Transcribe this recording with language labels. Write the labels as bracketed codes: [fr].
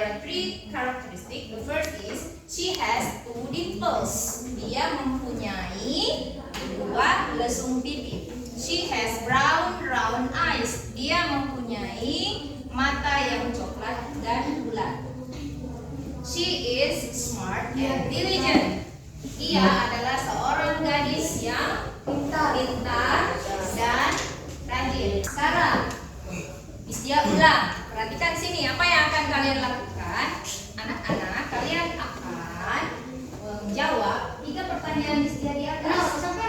[en] There are 3 characteristics. The first is she has 2 dimples. [id] Dia mempunyai 2 lesung pipi. [en] She has brown round eyes. [id] Dia mempunyai mata yang coklat dan bulat. [en] She is smart and diligent. [id] Dia adalah seorang gadis yang pintar dan rajin. Sekarang, dia ulang. Perhatikan sini, apa yang akan kalian lakukan? Anak-anak, kalian akan menjawab 3 pertanyaan Istia di atas.